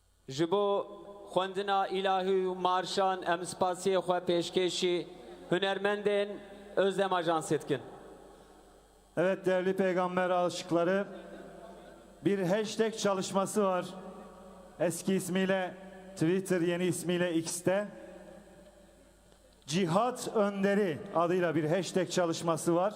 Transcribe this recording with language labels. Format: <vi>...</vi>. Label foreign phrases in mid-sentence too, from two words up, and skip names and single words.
<ku>ji bo xwendina îlahî û marşan em spasiyê xwe pêşkêşî hunermendên Özlem Ajansê dikin.</ku> <tr>Evet değerli peygamber aşıkları, bir hashtag çalışması var. Eski ismiyle Twitter, yeni ismiyle X'te. Cihat Önderi adıyla bir hashtag çalışması var.</tr>